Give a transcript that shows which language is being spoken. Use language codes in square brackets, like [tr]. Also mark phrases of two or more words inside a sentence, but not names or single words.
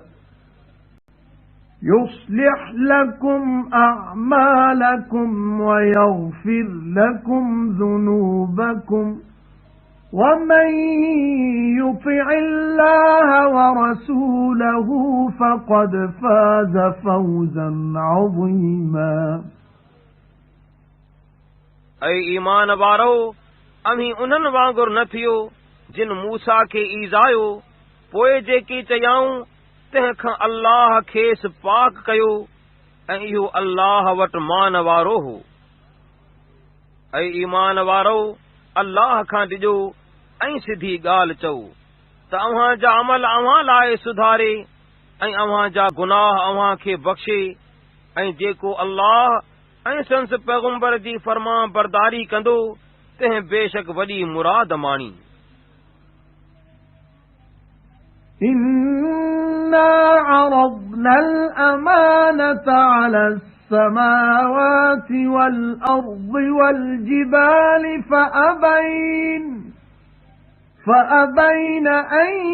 [ar] يُصْلِحْ لَكُمْ أَعْمَالَكُمْ وَيَغْفِرْ لَكُمْ ذُنُوبَكُمْ وَمَن يُطِعِ اللَّهَ وَرَسُولَهُ فَقَدْ فَازَ فَوْزًا عَظِيمًا [sd] ऐं ईमान वारो अमीं उन्हनि वांगुरु न थियो जिन मूसा खे ईज़ायो पोइ जेकी चयाऊं तंहिंखां अल्लाह खेसि पाक कयो ऐं इहो अल्लाह वटि मान वारो हो। ऐं ईमान वारो अल्लाह खां ॾिजो ऐं सिधी ॻाल्हि चओ त अव्हां जा अमल अव्हां लाइ सुधारे ऐं अव्हां जा गुनाह अव्हां खे बख़्शे ऐं जेको अल्लाह ऐं संस पैगम्बर जी फर्मा बरदारी कंदो तंहिं बेशक वॾी मुराद माणी। [ar] إنا عرضنا الأمانة على السماوات والأرض والجبال فأبين أن